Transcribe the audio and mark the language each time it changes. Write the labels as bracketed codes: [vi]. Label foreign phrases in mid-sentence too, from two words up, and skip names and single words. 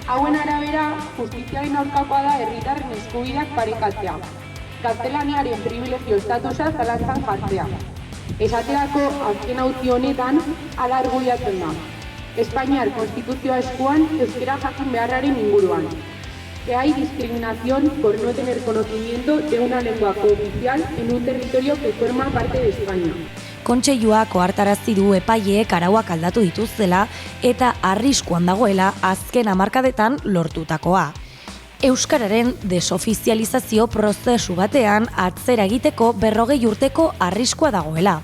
[eu] Hauen arabera, justiziaren aurkakoa da herritarren eskubideak parekatzea, gaztelaniaren privilegio estatusa zalantzan jartzea. Esaterako azken auzi honetan hala argudiatzen da. Espainiar konstituzioa eskuan euskera jakin beharraren inguruan. [es] Que hay discriminación por no tener conocimiento de una lengua cooficial en un territorio que forma parte de España. [eu] Kontseiluak ohartarazi du epaileek arauak aldatu dituztela eta arriskuan dagoela azken hamarkadetan lortutakoa. Euskararen desofizializazio prozesu batean atzera egiteko 40 urteko arriskua dagoela.